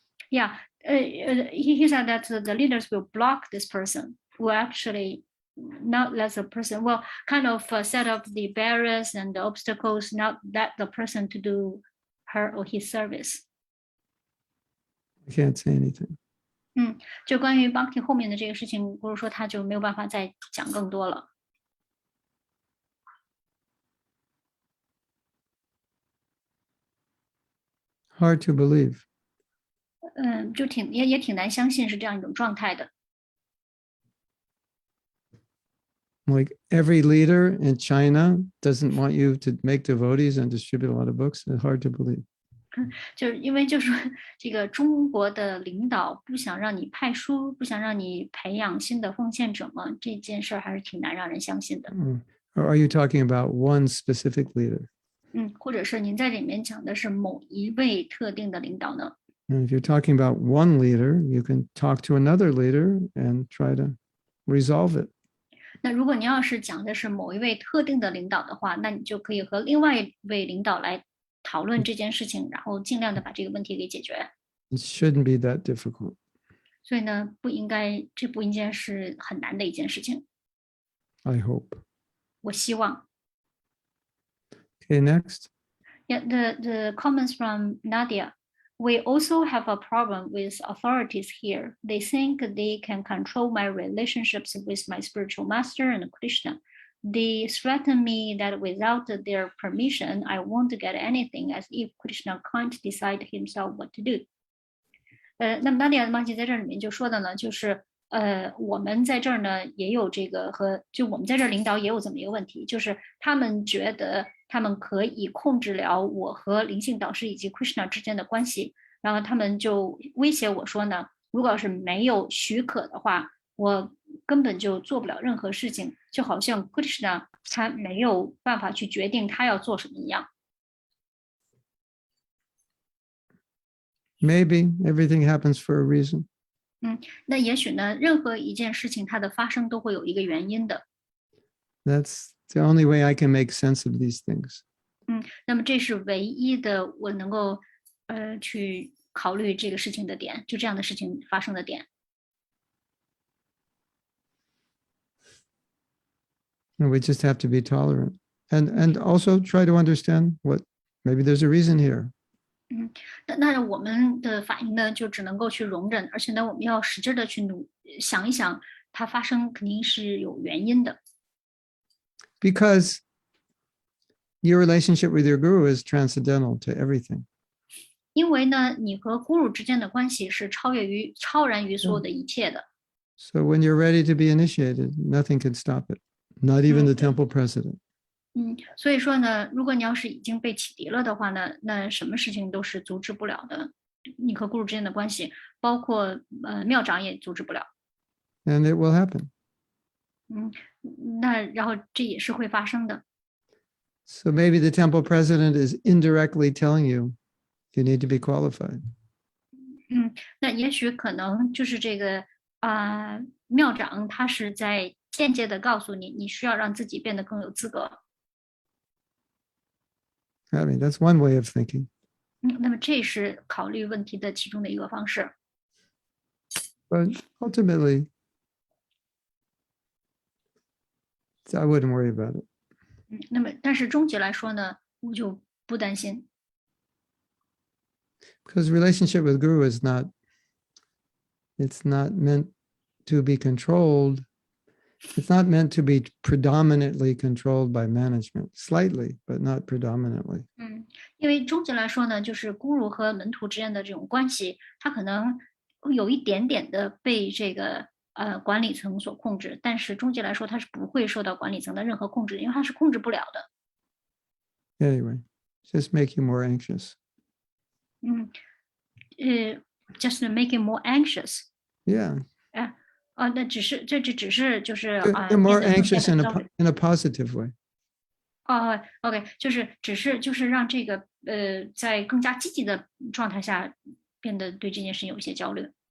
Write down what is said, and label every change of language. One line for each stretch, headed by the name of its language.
English: Yeah, he said that the leaders will block this person, will actually not let the person, well, kind of set up the barriers and the obstacles, not let the person to do her or his service. I can't say anything.
Chinese: 就关于 Bhakti 后面的这个事情，不是说他就没有办法再讲更多了。
English: Hard to believe.
Chinese: 就也挺难相信是这样一种状态的。
English: Like every leader in China doesn't want you to make devotees and distribute a lot of books. It's hard to believe.
Chinese: 就是因为就是这个中国的领导不想让你派书，不想让你培养新的奉献者嘛，这件事还是挺难让人相信的。
English: Or are you talking about one specific leader?
Chinese: 或者是您在里面讲的是某一位特定的领导呢？
English: And if you're talking about one leader, you can talk to another leader and try to resolve it.
Chinese: 那如果你要是讲的是某一位特定的领导的话，那你就可以和另外一位领导来讨论这件事情，然后尽量的把这个问题给解决。
English: It shouldn't be that difficult.
Chinese: 所以呢，这不应该是很难的一件事情。
English: I hope.
Chinese: 我希望。
English: Okay, next. Yeah, the comments from Nadia. We also have a problem with authorities here. They think they can control my relationships with my spiritual master and Krishna. They threaten me that without their permission, I won't get anything, as if Krishna can't decide himself what to do.
Chinese: 那么 Nadia 妈姐在这里面就说的呢，就是我们在这儿呢也有这个就我们在这儿领导也有这么一个问题，就是他们觉得他们可以控制了我和灵性导师以及 Krishna 之间的关系，然后他们就威胁我说呢，如果要是没有许可的话，我根本就做不了任何事情，就好像 Krishna 他没有办法去决定他要做什么一样。
English: Maybe everything happens for a reason.
Chinese: 那也许呢，任何一件事情它的发生都会有一个原因的。
English: That's the only way I can make sense of these things.
Chinese: 那么这是唯一的我能够去考虑这个事情的点，就这样的事情发生的点。
English: And we just have to be tolerant and also try to understand what maybe there's a reason here.
Chinese: 那我们的反应呢，就只能够去容忍，而且呢，我们要使劲的去想一想，它发生肯定是有原因的。
English: Because your relationship with your guru is transcendental to everything.
Chinese: 因为呢，你和 Guru 之间的关系是超然于所有的一切的。
English: So when you're ready to be initiated, nothing can stop it, not even the temple president.
Chinese: 所以说呢，如果你要是已经被启迪了的话呢，那什么事情都是阻止不了的。你和 Guru 之间的关系，包括庙长也阻止不了。
English: And it will happen.
Chinese: 那然后这也是会发生的。
English: So maybe the temple president is indirectly telling you you need to be qualified.
Chinese: 那也许可能就是这个庙长他是在间接的告诉你，你需要让自己变得更有资格。
English: I mean, that's one way of thinking.
Chinese: 那么这是考虑问题的其中的一个方式。
English: But ultimately, I wouldn't worry about it.
Chinese: 那么但是终极来说呢，我就不担心。
English: Because relationship with guru is not, it's not meant to be controlled. It's not meant to be predominantly controlled by management, slightly, but not predominantly.
Chinese: 因为终极来说呢，就是 Guru 和门徒之间的这种关系，它可能有一点点的被这个管理层所控制，但是终极来说，它是不会受到管理层的任何控制，因为它是控制不了的。
English: Anyway, just make you more anxious. Just to make you more anxious. Yeah.
Chinese: 那这只是就是
English: You're more anxious in a positive way.
Chinese: OK， 就是让这个在更加积极的状态下，变得对这件事有一些焦虑。